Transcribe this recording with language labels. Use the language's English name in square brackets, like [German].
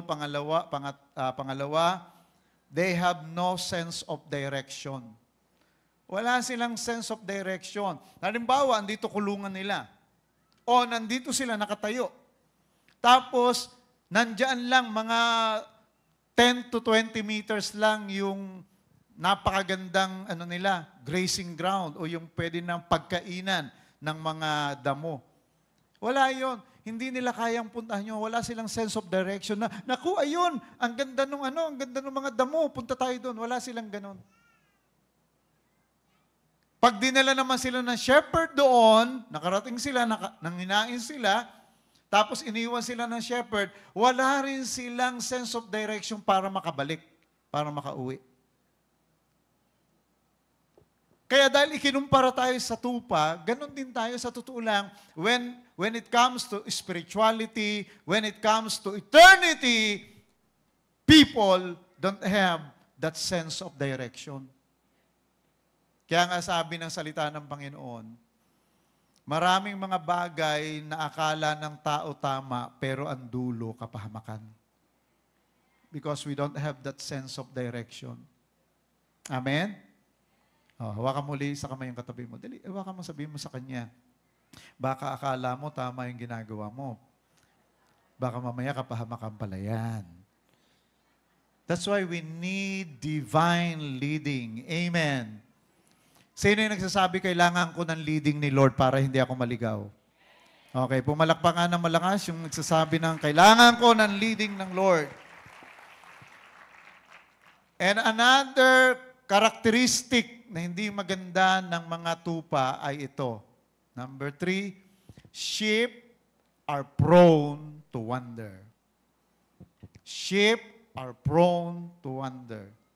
[Filipino] Pangalawa, [English] they have no sense of direction. [Filipino] Wala silang sense of direction. Halimbawa, andito kulungan nila. O, nandito sila nakatayo. Tapos, nandyan lang mga 10 to 20 meters lang yung napakagandang grazing ground o yung pwede ng pagkainan ng mga damo. Wala yon. Hindi nila kayang puntahan yun. Wala silang sense of direction na, naku, ayun, ang ganda ng ang ganda ng mga damo, punta tayo doon. Wala silang ganon. Pag dinala naman sila ng shepherd doon, nakarating sila, nanghinain sila, tapos iniwan sila ng shepherd, wala rin silang sense of direction para makabalik, para makauwi. Kaya dahil ikinumpara tayo sa tupa, ganun din tayo sa totoo lang. [English] When it comes to spirituality, when it comes to eternity, people don't have that sense of direction. [Filipino] Kaya nga sabi ng salita ng Panginoon, maraming mga bagay na akala ng tao tama, pero ang dulo kapahamakan. [English] Because we don't have that sense of direction. [Filipino] Amen? Oh, hawakan muli sa kamay yung katabi mo. Dali, hawakan mo, sabihin mo sa kanya. Baka akala mo tama yung ginagawa mo. Baka mamaya kapahamakan pala yan. [English] That's why we need divine leading. Amen. [Filipino] Sino yung nagsasabi, kailangan ko ng leading ni Lord para hindi ako maligaw? Okay, pumalakpakan ng malakas yung nagsasabi ng, kailangan ko ng leading ng Lord. [English] And another characteristic [Filipino] na hindi maganda ng mga tupa ay ito. [English] Number 3, sheep are prone to wander. Sheep are prone to wander.